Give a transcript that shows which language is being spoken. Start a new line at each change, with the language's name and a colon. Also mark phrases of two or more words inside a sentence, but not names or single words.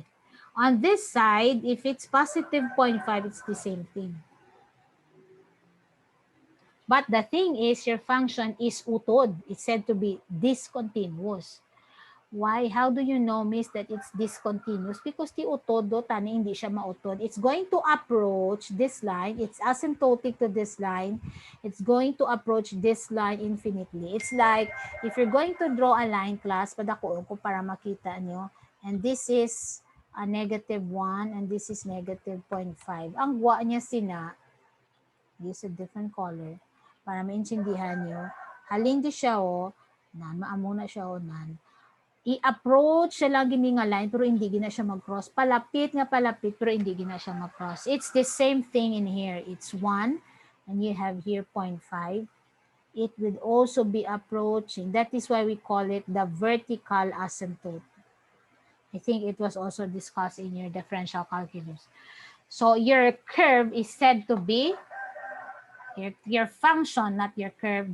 English: On this side, if it's positive 0.5, it's the same thing. But the thing is, your function is utod. It's said to be discontinuous. Why? How do you know, Miss, that it's discontinuous? Because the
Hiligaynon: utod do, tani, hindi siya mautod.
English: It's going to approach this line. It's asymptotic to this line. It's going to approach this line infinitely. It's like, if you're going to draw a line, class,
Hiligaynon: padakuon ko para makita nyo.
English: And this is a negative 1 and this is negative 0.5.
Hiligaynon: Ang gwa niya sina,
English: use a different color
Hiligaynon: para maintindihan nyo. Halin di siya o, nan, maamo na siya o nan, i-approach siya lang gini nga line pero hindi gina siya mag-cross. Palapit nga palapit pero hindi gina siya mag-cross.
English: It's the same thing in here. It's 1 and you have here 0.5. It would also be approaching. That is why we call it the vertical asymptote. I think it was also discussed in your differential calculus. So your curve is said to be your function, not your curve.